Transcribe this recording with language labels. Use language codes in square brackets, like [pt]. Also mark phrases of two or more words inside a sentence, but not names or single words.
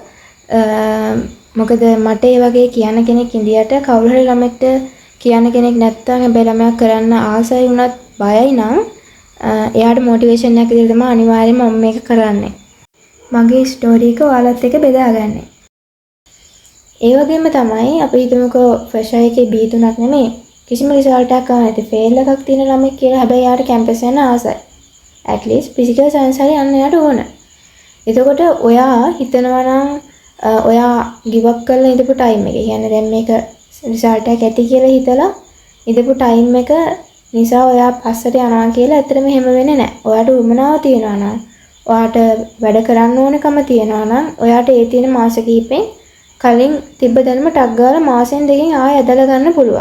[si] මොකද මට ඒ වගේ කියන කෙනෙක් ඉඳියට කවුරු හරි ළමෙක්ට කියන කෙනෙක් නැත්නම් හැබැයි ළමයා කරන්න ආසයි වුණත් බයයි නම් එයාට මොටිවේෂන් එකක් විදිහට තමයි අනිවාර්යයෙන්ම මම මේක කරන්නේ. මගේ ස්ටෝරි එක ඔයාලත් එක්ක බෙදාගන්නේ. ඒ වගේම තමයි අපි හිතමුකෝ ෆ්‍රෙෂ් එකේ B3ක් නෙමෙයි කිසිම රිසල්ට් එකක් ආව නැති ෆේල් එකක් තියෙන ළමෙක් කියලා හැබැයි යාට කැම්පස් යන්න ආසයි. [en] at least physical science [si] හරි යන්න යාට ඕන. එතකොට ඔයා හිතනවා නම් ඔයා [en] give up [si] කරලා ඉඳපු time එක. කියන්නේ දැන් මේක රිසල්ට් එකක් ඇති කියලා හිතලා ඉඳපු time එක නිසා ඔයා පස්සට යනවා කියලා ඇත්තටම එහෙම වෙන්නේ නැහැ. ඔයාට උවමනාව තියනවා නම් ඔයාට වැඩ කරන්න ඕනකම තියනවා නම් ඔයාට ඒ තියෙන මාස කිහිපෙන් කලින් තිබ්බ දැනුම ටක් ගාලා මාසෙන් දෙකකින් ආයෙ ඇදලා ගන්න පුළුවන්.